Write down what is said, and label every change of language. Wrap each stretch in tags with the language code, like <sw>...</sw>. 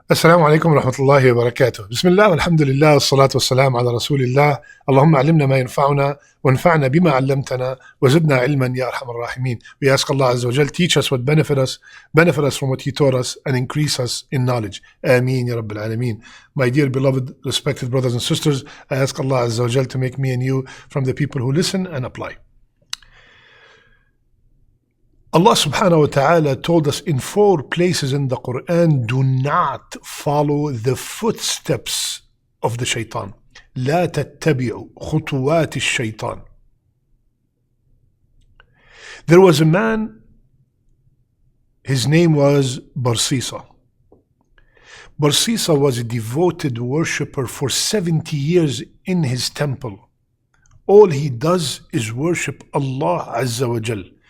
<ar>السلام عليكم ورحمة الله وبركاته. بسم الله والحمد لله والصلاة والسلام على رسول الله. اللهم علمنا ما ينفعنا وانفعنا بما علمتنا وزدنا علما يا أرحم الراحمين.</ar> <en>We ask Allah Azza wa Jal, teach us what benefit us from what He taught us, and increase us in knowledge.</en> <ar>Ameen ya Rabbil Alameen.</ar> <en>My dear beloved, respected brothers and sisters, I ask Allah Azza wa Jal to make me and you from the people who listen and apply. Allah subhanahu wa ta'ala told us in 4 places in the Qur'an, do not follow the footsteps of the shaitan.</en> <ar>لا تتبعوا خطوات الشيطان.</ar> <en>There was a man, his name was Barcisa. Barcisa was a devoted worshipper for 70 years in his temple. All he does is worship Allah Azza wa Jal.</en>